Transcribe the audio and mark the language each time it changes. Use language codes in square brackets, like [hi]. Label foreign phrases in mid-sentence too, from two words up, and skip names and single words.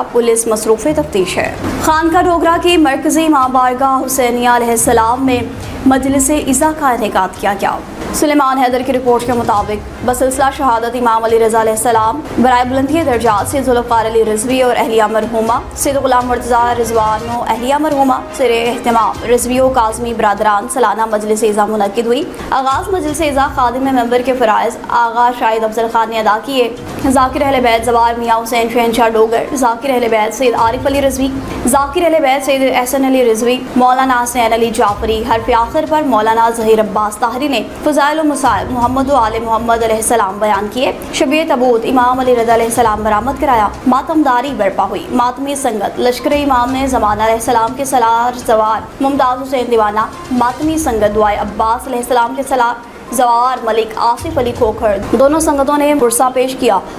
[ur] پولیس مصروف تفتیش ہے. خانکا ڈوگرا کی مرکزی امام بارگاہ حسینیہ علیہ السلام میں مجلس عزا کا انعقاد کیا گیا. سلیمان حیدر کی رپورٹ کے مطابق بسلسلہ شہادت امام علی رضا علیہ السلام برائے بلندی درجات سے ذوالفقار علی رضوی اور اہلیہ مرحومہ سید غلام مرتضیٰ رضوان اور اہلیہ مرحومہ سر اہتمام رضوی اور کاظمی برادران سالانہ مجلس عزا منعقد ہوئی. آغاز مجلس عزا خادم ممبر کے فرائض آغا شاہد افضل خان نے ادا کیے. ذاکر اہل بیت زوار میاں حسین شہنشاہ ڈوگر، ذاکر اہل بیت سید عارف علی رضوی، ذاکر اہل بیت سید احسن علی رضوی، مولانا حسین علی جعفری، حرف آخر پر مولانا ظہیر عباس طاہری نے فضائل مصائب محمد آل محمد علیہ السلام بیان کیے. شبیہ تابوت امام علی رضا علیہ السلام برآمد کرایا. ماتمداری برپا ہوئی. ماتمی سنگت لشکر امام نے زمان علیہ السلام کے سالار زوار ممتاز حسین دیوانہ، ماتمی سنگت دعائے عباس علیہ السلام کے سالار زوار ملک آصف علی کھوکھر، دونوں سنگتوں نے پرسہ پیش کیا.